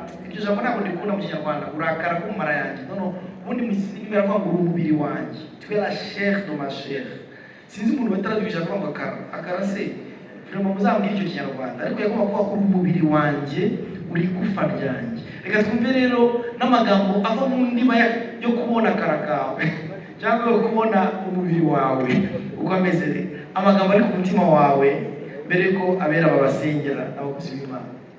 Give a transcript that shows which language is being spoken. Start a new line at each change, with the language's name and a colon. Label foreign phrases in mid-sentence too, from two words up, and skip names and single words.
Kinyarwanda: Iryo jambo ntabwo ndikunda mu Kinyarwanda, urakara ku mara yanjye. Ubundi mu Kiswahili baravuga ngo umubiri wanjye,
French: tu es la chair de ma chair.
Kinyarwanda: Sinzi umuntu bataraduhisha kuvuga ngo akara se vraiment muzambwira icyo Kinyarwanda, ariko yagomba kuvuga ko umubiri wanjye uri gufa ryanjye. Reka twumve rero n'amagambo ava mu ndima yo kubona akara kawe cyangwa kubona umubiri wawe uko ameze, amagambo ari ku mutima wawe mbere ko abera babasengera abakozi b'Imana.